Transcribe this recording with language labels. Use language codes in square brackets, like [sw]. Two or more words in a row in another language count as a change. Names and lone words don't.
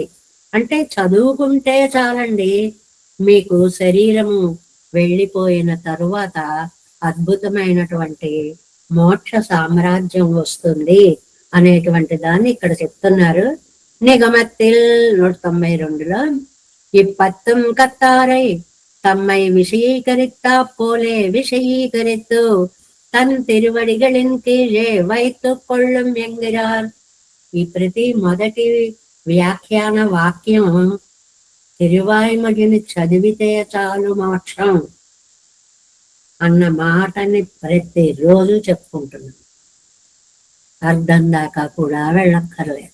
[te] అంటే చదువుకుంటే చాలండి, మీకు శరీరము వెళ్ళిపోయిన తరువాత అద్భుతమైనటువంటి మోక్ష సామ్రాజ్యం వస్తుంది అనేటువంటి దాన్ని ఇక్కడ చెప్తున్నారు. [ta] நிகமத்தில் 192லோ இப்பத்தம் கத்தாரை தம்மை விஷயீகரித்தா போலே விஷயீகரித்து தன் திருவடிகளின் கீழே வைத்துக் கொள்ளும் என்கிறார். [te] ఈ ప్రతి మొదటి వ్యాఖ్యాన వాక్యం తిరువాయిమొழிని చదివితే చాలు మోక్షం అన్న మాటని ప్రతిరోజు చెప్పుకుంటున్నాం. అర్థం దాకా కూడా వెళ్ళక్కర్లేదు.